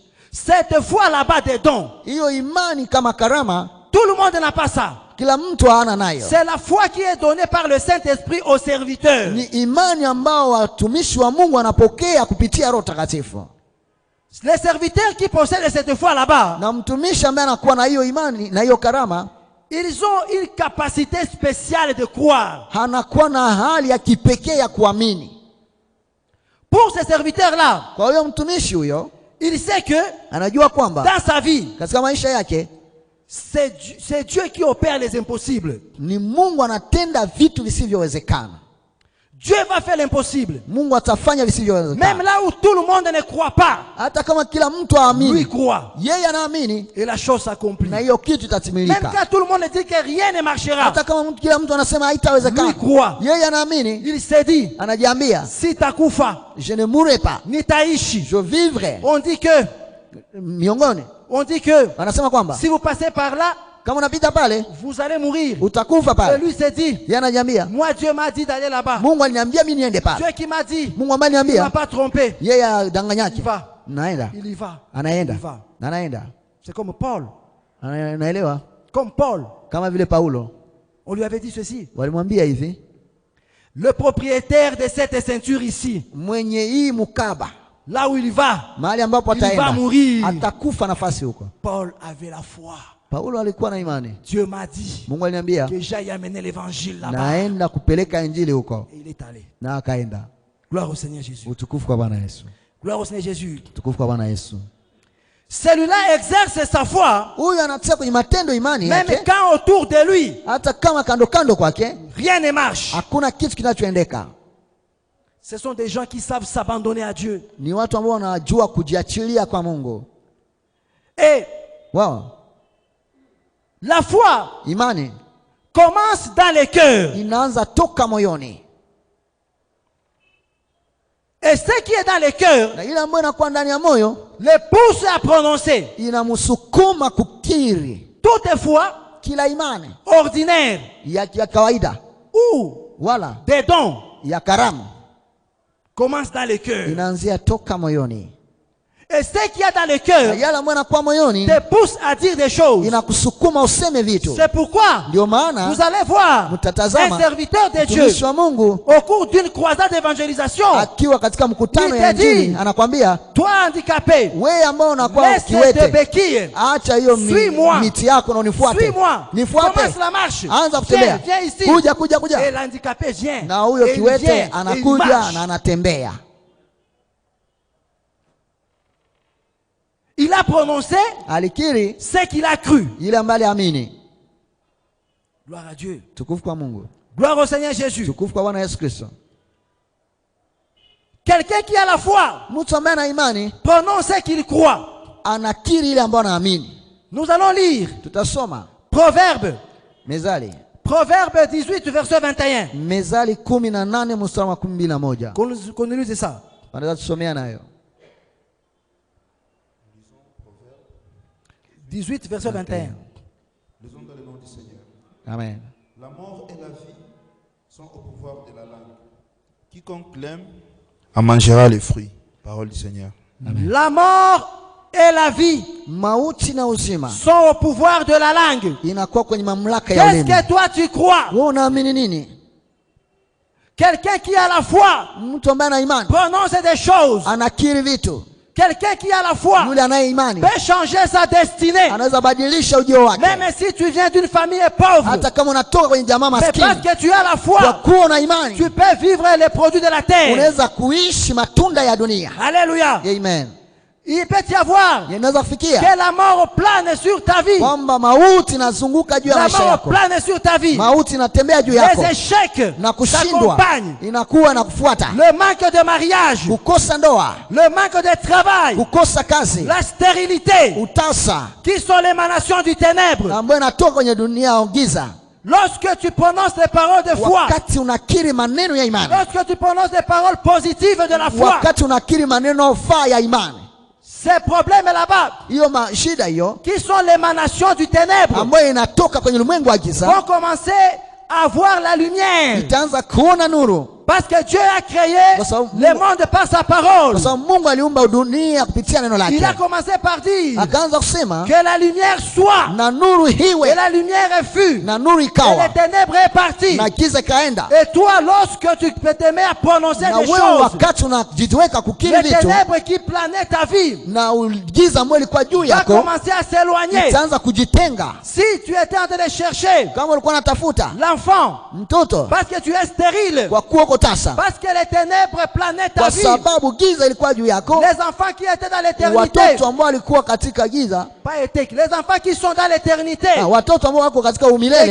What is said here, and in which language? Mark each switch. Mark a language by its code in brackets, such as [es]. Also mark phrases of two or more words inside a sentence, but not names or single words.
[fr] Cette foi là-bas des dons, [sw] Hiyo imani kama karama [fr] tout le monde n'a pas ça. [sw] kila mtu hana nayo. [fr] C'est la foi qui est donnée par le Saint-Esprit aux serviteurs. [sw] Ni imani ambao watumishi wa Mungu wanapokea kupitia Roho Takatifu. [fr] Les serviteurs qui possèdent cette foi là-bas, [sw] Na mtumishi ambaye anakuwa na hiyo imani na hiyo karama, [fr] ils ont une capacité spéciale de croire. [sw] anakuwa na hali ya kipekee ya kuamini. [fr] Pour ces serviteurs-là, [sw] Kwa hiyo mtumishi huyo [fr] il sait que [sw] anajua kwamba [fr] dans sa vie, [sw] katika maisha yake [fr] c'est Dieu qui opère les impossibles. [sw] ni Mungu anatenda vitu visivyowezekana. [fr] Dieu va faire l'impossible. [sw] Mungu atafanya [fr] Même [sw] visivyowezekana. [fr] là où tout le monde ne croit pas, [sw] Hata kama kila mtu [fr] lui [sw] aamini, [fr] croit. [sw] yeye anaamini [fr] Et la chose s'accomplit. [sw] na hiyo kitu [fr] Même [sw] itatimilika. [fr] quand tout le monde dit que rien ne marchera, [sw] Hata kama kila mtu anasema haitawezekana, [fr] lui croit. [sw] yeye anaamini, [fr] Il s'est dit, [sw] anajiambia si takufa, [fr] je ne mourrai pas, [sw] ni taishi. [fr] je vivrai. On dit que, [sw] Miongoni [fr] on dit que, [sw] anasema kwamba [fr] si vous passez par là, [sw] kama unapita pale [fr] vous allez mourir. [sw] utakufa [fr] Et [sw] pale. [fr] lui s'est dit, [sw] Yeye ananiambia, [fr] moi Dieu m'a dit d'aller là-bas. [sw] Mungu aliniambia mimi niende pale. [fr] Dieu qui m'a dit, [sw] Mungu [fr] il ne [sw] ameniambia [fr] m'a pas trompé. [sw] yeye [fr] Il [sw] adanganyake. [fr] va. [sw] Naenda. [fr] Il y va. [sw] Anaenda. [fr] Il va. [sw] Na anaenda. [fr] C'est comme Paul. [sw] Naelewa? [fr] Comme Paul. [sw] Kama vile Paulo. [fr] On lui avait dit ceci. [sw] Walimwambia hivi, [fr] Le propriétaire de cette ceinture ici, [sw] mwenye hii mukaba, [fr] là où il va, [sw] mahali ambapo [fr] il va [sw] ataenda [fr] mourir. [sw] atakufa nafasi huko. [fr] Paul avait la foi. [sw] Paulo alikuwa na imani. [fr] Dieu m'a dit [sw] Mungu aliniambia [fr] que j'aille amener l'évangile là-bas. [sw] naenda kupeleka injili huko. [fr] Et il est allé. [sw] Na akaenda. [fr] Gloire au Seigneur Jésus. [sw] Utukufu kwa Bwana Yesu. [fr] Gloire au Seigneur Jésus. [sw] Utukufu kwa Bwana Yesu. [fr] Celui-là exerce sa foi, [sw] Huyu anatia kwenye matendo imani [fr] même [sw] yake, [fr] quand autour de lui, [sw] hata kama kando kando kwake [fr] rien ne marche. [sw] hakuna kitu kinachoendeka. [fr] Ce sont des gens qui savent s'abandonner à Dieu. [sw] Ni watu ambao wanajua kujiachilia kwa Mungu. [fr] Et Wow. la foi [sw] Imani [fr] commence dans les cœurs. [sw] inaanza toka moyoni, [fr] Et ce qui est dans les cœurs [sw] na ile ambayo inakuwa ndani ya moyo [fr] les pousse à prononcer. [sw] inamsukuma kukiri. [fr] Toutefois, [sw] Kila imani [fr] ordinaire [sw] ya kawaida [fr] ou [sw] wala [fr] des dons [sw] ya karamu [fr] commence dans les cœurs. [sw] inaanzia toka moyoni, [fr] Et ce qui est dans les [sw] na [fr] cœurs [sw] yale ambayo inakuwa moyoni [fr] te pousse à dire des choses. [sw] inakusukuma useme vitu. [fr] C'est pourquoi [sw] Ndio maana [fr] vous allez voir [sw] mtatazama [fr] un serviteur de Dieu [sw] mtumishi wa Mungu [fr] au cours d'une croisade d'évangélisation. [sw] akiwa katika mkutano [fr] Il [sw] ya [fr] te dit, [sw] injili anakwambia, [fr] Toi handicapé, [sw] wewe ambao unakuwa [fr] laisse tes [sw] kiwete, [fr] béquilles. [sw] acha hiyo [fr] Suis-moi. [sw] miti yako na unifuate. [fr] Suis-moi. [sw] Nifuate. [fr] Commence la marche. [sw] Anza [fr] Viens, [sw] kutembea. [fr] viens ici. [sw] Kuja. [fr] Et l'handicapé vient. [sw] Na huyo [fr] Et il [sw] kiwete [fr] vient, et il [sw] anakuja [fr] marche. [sw] na anatembea. [fr] Il a prononcé [sw] Alikiri [fr] ce qu'il a cru. [sw] ile ambaye aliamini. [fr] Gloire à Dieu. [sw] Tukufu kwa Mungu. [fr] Gloire au Seigneur Jésus. [sw] Tukufu kwa Bwana Yesu Kristo. [fr] Quelqu'un qui a la foi [sw] Mtu ambaye ana imani [fr] prononce ce qu'il croit. [sw] anakiri ile ambayo anaamini. [fr] Nous allons lire [sw] Tutasoma [fr] Proverbe. [sw] Mezali. [fr] Proverbe 18, verset 21. [sw] Mezali 18 mstari wa 21. [fr] Qu'on nous lise ça. [sw] Wanaweza tusomea nayo. [fr] 18, verset 21. Lisons dans le nom du Seigneur. Amen. La mort et la vie sont au pouvoir de la langue. Quiconque l'aime en mangera les fruits. Parole du Seigneur. La mort et la vie [sw] Mauti na uzima [fr] sont au pouvoir de la langue. [sw] inakuwa kwenye mamlaka ya [fr] Qu'est-ce [sw] ulimi. [fr] que toi tu crois? [sw] Wewe unaamini nini? [fr] Quelqu'un qui a la foi [sw] Mtu ambaye ana imani [fr] prononce des choses. [sw] anakiri vitu. [fr] Quelqu'un qui a la foi [sw] Yule anaye imani [fr] peut changer sa destinée. [sw] anaweza badilisha ujio wake. [fr] Même si tu viens d'une famille pauvre, [sw] Hata kama unatoka kwenye jamaa [fr] mais parce [sw] maskini, [fr] que tu as la [sw] kwa [fr] foi, [sw] kuwa una imani [fr] tu peux vivre les produits de la terre. [sw] unaweza kuishi matunda ya dunia. [fr] Alléluia. Amen. Il peut y avoir [sw] Inaweza kufikia [fr] que la mort plane sur ta vie. [sw] kwamba mauti inazunguka juu ya [fr] La [sw] maisha [fr] mort [sw] yako, [fr] plane sur ta vie. [sw] mauti inatembea juu yako [fr] Les échecs [sw] na kushindwa [fr] t'accompagnent. [sw] inakuwa na kufuata. [fr] Le manque de mariage, [sw] Kukosa ndoa, [fr] le manque de travail, [sw] kukosa kazi, [fr] la stérilité, [sw] utasa [fr] qui sont l'émanation du ténèbre. [sw] ambayo inatoka kwenye dunia ya giza. [fr] Lorsque tu prononces les paroles de foi, [sw] Wakati unakiri maneno ya imani, [fr] lorsque tu prononces les paroles positives de la foi, [sw] wakati unakiri maneno faa ya imani, [fr] ces problèmes là-bas, [sw] hiyo shida hiyo [fr] qui sont l'émanation du ténèbre, [sw] ambayo inatoka kwenye ulimwengu wa [fr] vont [sw] giza [fr] commencer à voir la lumière. [sw] itaanza kuona nuru, [fr] Parce que Dieu a créé [sw] Kwa sababu [fr] le monde par sa parole. [sw] kwa sababu Mungu aliumba dunia kupitia neno [fr] Il a [sw] lake. [fr] commencé par dire [sw] Akaanza kusema [fr] que la lumière soit. [sw] na nuru [fr] Et [sw] hiwe, [fr] la lumière fut. [sw] na nuru [fr] Et [sw] ikawa, [fr] les ténèbres est parti. [sw] na giza ikaenda. [fr] Et toi, lorsque tu peux t'aimer à prononcer [sw] Na [fr] des [sw] wewe [fr] choses, [sw] wakati unajiweka kukiri [fr] les [sw] vitu [fr] ténèbres qui planaient ta vie [sw] na giza ambayo ilikuwa juu [fr] va [sw] yako [fr] commencer à s'éloigner. [sw] itaanza kujitenga. [fr] Si tu étais en train de chercher [sw] Kama ulikuwa unatafuta [fr] l'enfant, [sw] mtoto [fr] parce que tu es stérile, [sw] kwa kuwa uko tasa, [fr] parce que les ténèbres planaient ta [sw] kwa [fr] vie, [sw] sababu giza ilikuwa juu yako, [fr] les enfants qui étaient dans l'éternité, [sw] watoto ambao walikuwa katika giza, [fr] pas éthique, les enfants qui sont dans l'éternité, [sw] watoto ambao wako katika [fr] et [sw] umilele,